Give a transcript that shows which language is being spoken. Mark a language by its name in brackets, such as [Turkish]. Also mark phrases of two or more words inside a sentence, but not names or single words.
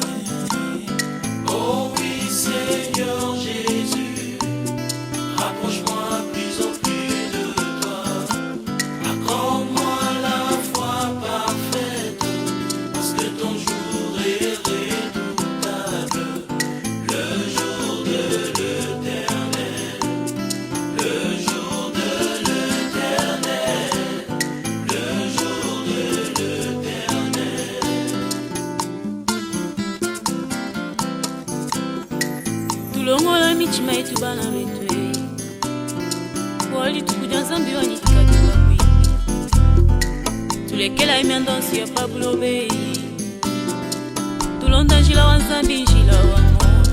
[French] Oh oui, Seigneur Jésus, rapproche-moi plus au plus de toi, accorde-moi la foi parfaite, parce que ton jour est redoutable, le jour de l'Éternel, le jour de l'Éternel, le jour de l'Éternel. [Lunda] tulongola mitima yetu bana betu walitukuja nzambi wanitikakila kwi tulekela imiando nsi ya pabulobe tulonda njila wa nzambi njila wa mo